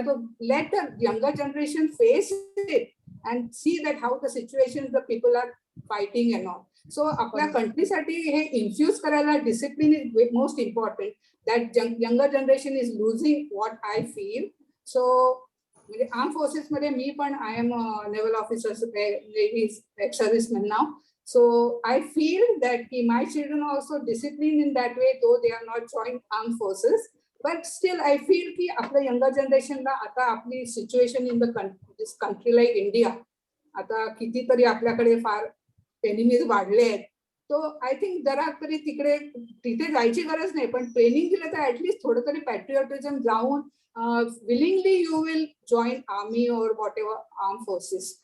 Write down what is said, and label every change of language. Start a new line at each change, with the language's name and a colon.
English: To let the younger generation face it and see that how the situation the people are fighting and all.
Marathi: So आपल्या कंट्रीसाठी हे infuse करायला
English: Discipline is most important. That younger generation is losing what I feel.
Marathi: So म्हणजे arm forces मध्ये मी पण
English: I am naval officer,
Marathi: navy ex serviceman now.
English: So I feel that my children are also disciplined in that way, though they are not joined armed forces. But still I feel
Marathi: की आपल्या younger जनरेशनला आता आपली situation
English: in the country like India,
Marathi: आता कितीतरी आपल्याकडे फार enemies वाढले आहेत.
English: तो I think
Marathi: जरा तरी तिथे जायची गरज नाही, पण ट्रेनिंग दिलं तर ऍटलीस्ट थोडं तरी पॅट्रिऑटिझम जाऊन
English: willingly you will join army or whatever armed forces.